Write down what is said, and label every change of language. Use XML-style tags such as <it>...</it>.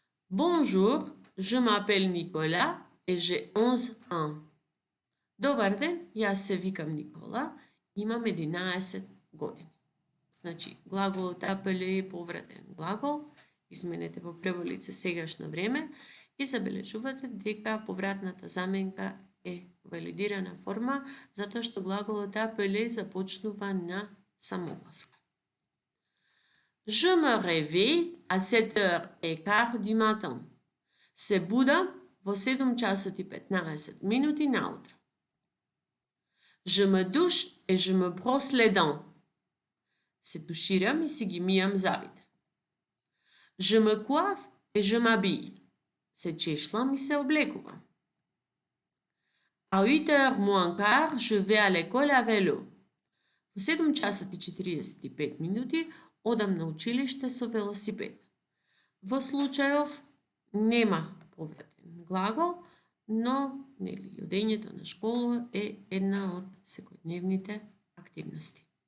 <fr>Bonjour, je m'appelle Nicolas et j'ai 11 ans.</fr> <mk>Добар ден, јас се викам Никола, имам 11 години. Значи, глаголот appeler е повратен глагол, изменете во прво лице сегашно време и забележувате дека повратната заменка е валидирана форма, затоа што глаголот appeler започнува на самогласка.</mk> <fr>Je me réveille à 7h15 du matin.</fr> <mk>Се будам во 7 часот и 15 минути наутро.</mk> <fr>Je me douche et je me brosse les dents.</fr> <mk>Се туширам и си ги мијам зъбите.</mk> <fr>Je me coiffe et je m'habille.</fr> <mk>Се чешлам и се облекувам.</mk> <fr>À 8h moins quart, je vais à l'école à vélo.</fr> <mk>Во 7 часот и 45 минути одам на училиште со велосипед. Во случајов нема повратен глагол, но одењето на школа е една од секојдневните активности.</mk>